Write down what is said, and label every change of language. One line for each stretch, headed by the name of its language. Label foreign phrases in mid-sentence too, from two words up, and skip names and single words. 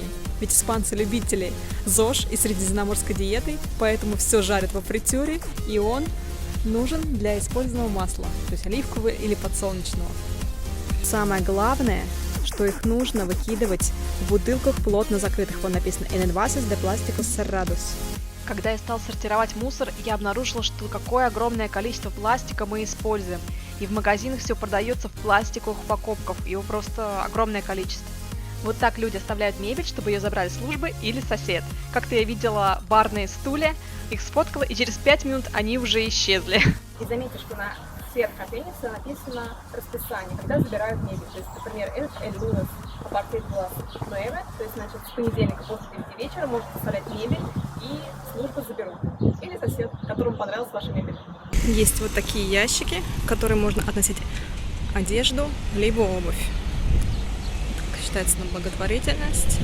Russian: Ведь испанцы любители ЗОЖ и средиземноморской диеты, поэтому все жарят во фритюре, и он нужен для использованного масла, то есть оливкового или подсолнечного. Самое главное, что их нужно выкидывать в бутылках плотно закрытых. Вон написано
Spanish: «En envases de plásticos cerrados».
Russian: Когда я стал сортировать мусор, я обнаружила, что какое огромное количество пластика мы используем. И в магазинах все продается в пластиковых упаковках, его просто огромное количество. Вот так люди оставляют мебель, чтобы ее забрали службы или сосед. Как-то я видела барные стулья, их сфоткала, и через 5 минут они уже исчезли. И заметьте, что на всех контейнерах написано расписание, когда забирают мебель. То есть, например,
Spanish: el lunes a partir de las 9,
Russian: то есть, значит, с понедельника после 9 вечера можете оставлять мебель, и службы заберут. Или сосед, которому понравилась ваша мебель. Есть вот такие ящики, в которые можно относить одежду, либо обувь. Считается на благотворительность.